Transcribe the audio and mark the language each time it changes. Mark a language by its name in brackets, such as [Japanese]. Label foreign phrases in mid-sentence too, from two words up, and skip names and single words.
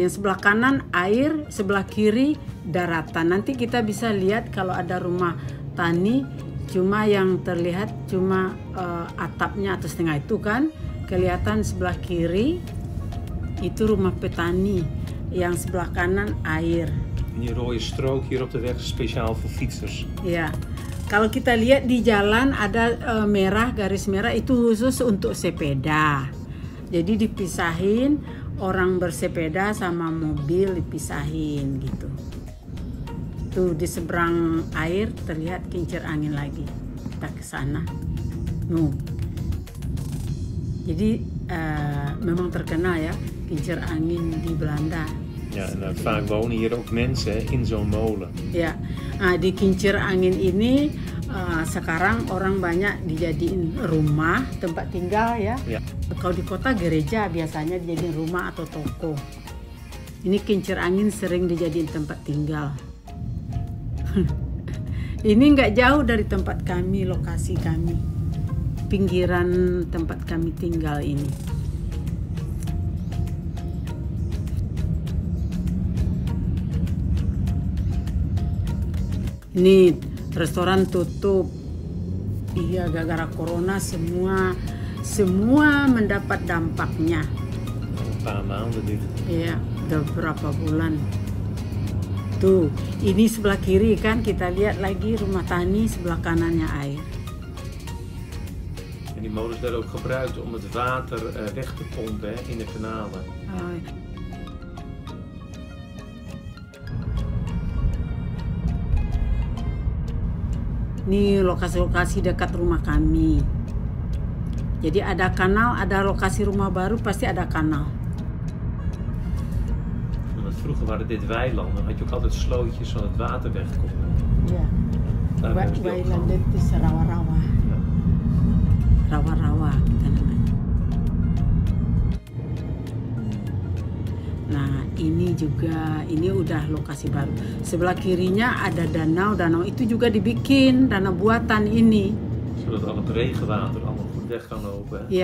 [Indonesian] Yang sebelah kanan air, sebelah kiri daratan. Nanti kita bisa lihat kalau ada rumah tani, cuma yang terlihat cuma atapnya atau setengah itu kan. Kelihatan sebelah kiri itu rumah petani, yang sebelah kanan air. [Dutch] En die rode strook hier op de weg is speciaal voor fietsers. [Indonesian] Ya, kalau kita lihat di jalan ada merah, garis merah itu khusus untuk sepeda. Jadi dipisahin, orang bersepeda sama mobil dipisahin gitu. Tuh di seberang air terlihat kincir angin lagi. Kita ke sana. Jadi memang terkenal ya kincir angin di Belanda. [Dutch] Ja, en vaak wonen hier ook mensen in zo'n molen. [Indonesian] Ya, nah, di kincir angin ini sekarang orang banyak dijadiin rumah, tempat tinggal ya. Ya. Kalau di kota gereja biasanya dijadiin rumah atau toko. Ini kincir angin sering dijadiin tempat tinggal. Ini nggak jauh dari tempat kami, lokasi kami, pinggiran tempat kami tinggal ini. Ini restoran tutup. Iya, gara-gara corona semua mendapat dampaknya. [Dutch] Een paar maanden dicht. [Indonesian] Iya, udah beberapa bulan. Tuh, ini sebelah kiri kan kita lihat lagi rumah tani, sebelah kanannya air. [Dutch] En die molens werden ook gebruikt om het water weg te pompen hè, in de kanalen. [Indonesian] Oh, ini lokasi-lokasi dekat rumah kami. Jadi ada kanal, ada lokasi rumah baru, pasti ada kanal. [Dutch] Want vroeger waren dit weilanden, dan had je ook altijd slootjes van het water weg kon. [Indonesian] Ya, weiland itu rawa-rawa. [Dutch] Ja. [Indonesian] Rawa-rawa kita namanya. Nah, ini juga, ini udah lokasi baru. Sebelah kirinya ada danau, danau itu juga dibikin, danau buatan ini. [Dutch] Zodat al het regenwater allemaal goed weg kan lopen. Hè?